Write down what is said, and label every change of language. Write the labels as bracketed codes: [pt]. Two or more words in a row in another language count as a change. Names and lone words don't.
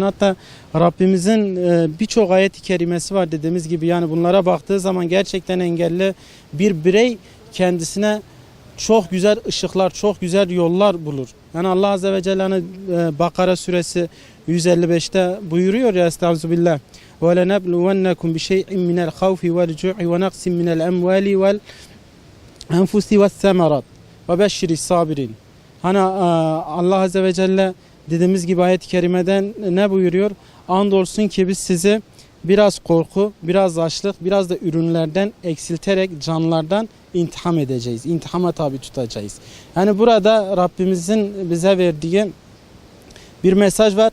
[tr] Hatta Rabbimizin birçok ayet-i kerimesi var dediğimiz gibi. Yani bunlara baktığı zaman gerçekten engelli bir birey kendisine çok güzel ışıklar, çok güzel yollar bulur. Yani Allah [ar] عز وجل [tr] Bakara suresi 155'te buyuruyor ya, estağfirullah. [ar] وَلَنَبْلُوَنَّكُمْ بِشَيْءٍ مِنَ الْخَوْفِ وَالْجُوعِ وَنَقْسٍ مِنَ الْأَمْوَالِ وَالْأَنْفُسِ وَالثَّمَرَاتِ وَبَشِّرِ الصَّابِرِينَ. [tr] Hani Allah [ar] عز وجل [tr] dediğimiz gibi ayet-i kerimeden ne buyuruyor? Andolsun ki biz sizi biraz korku, biraz açlık, biraz da ürünlerden eksilterek canlardan intiham edeceğiz. İntihama tabi tutacağız. Yani burada Rabbimizin bize verdiği bir mesaj var.